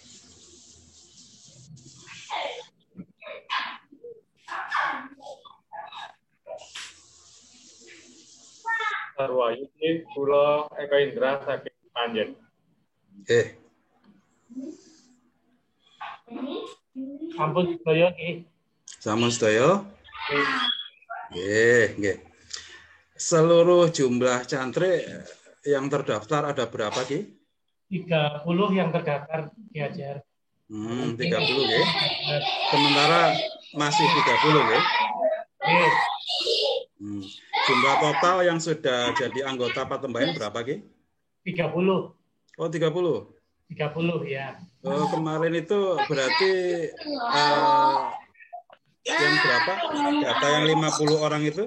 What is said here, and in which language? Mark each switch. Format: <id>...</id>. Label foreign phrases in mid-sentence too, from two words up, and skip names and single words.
<jv>Sarwahayu Ki kula Eko Indra saking Panjen. Nggih. Sampun sedaya Ki. Sampun sedaya? Nggih, nggih.</jv> <id>Seluruh jumlah cantrik yang terdaftar ada berapa, Ki? 30 yang terdaftar Ki Ajar. 30 nggih. Sementara masih 30 nggih.</id> <jv>Nggih.</jv> <id>Jumlah total yang sudah jadi anggota Patembayan berapa, Ki? 30. Oh, 30. 30 ya. Oh, kemarin itu berarti yang berapa? Data yang 50 orang itu?</id>